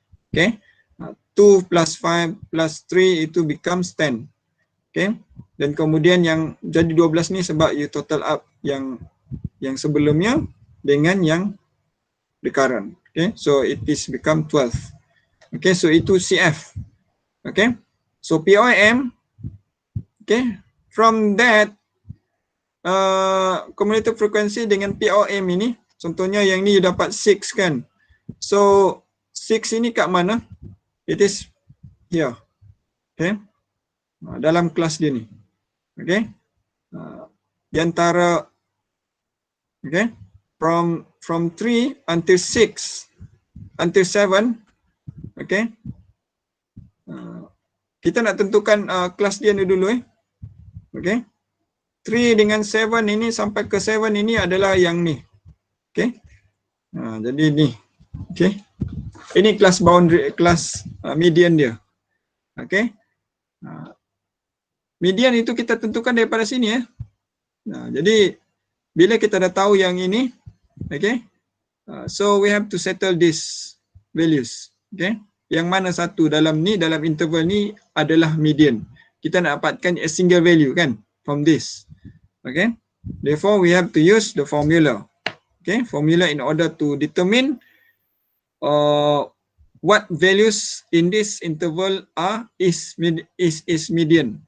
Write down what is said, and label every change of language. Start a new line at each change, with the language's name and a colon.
English: Okay, 2 plus 5 plus 3 itu becomes 10.
Malay: Okay, dan kemudian yang jadi 12 ni sebab you total up yang sebelumnya dengan yang
English: the current. Okay, so it is become 12. Okay, so itu CF. Okay, so POM. Okay, from that
Malay: cumulative frequency dengan POM ini, contohnya yang ni you dapat 6 kan.
English: So 6
Malay: ini kat mana?
English: It is here. Okay.
Malay: Dalam kelas dia ni. Okay. Di antara
English: okay, from 3 until 6 until 7. Okay.
Malay: Kita nak tentukan kelas dia ni dulu Okay. 3 dengan 7 ini sampai ke 7 ini adalah yang ni. Okay. Jadi ni. Okay. Ini kelas boundary, kelas median dia. Okay. Median itu kita tentukan daripada sini jadi bila kita dah tahu yang ini, okay.
English: So we have to settle these values. Okay.
Malay: Yang mana satu dalam ni, dalam interval ni adalah median. Kita nak dapatkan
English: a single value kan from this. Okay. Therefore we have to use the formula. Okay. Formula in order to determine what values in this interval is median.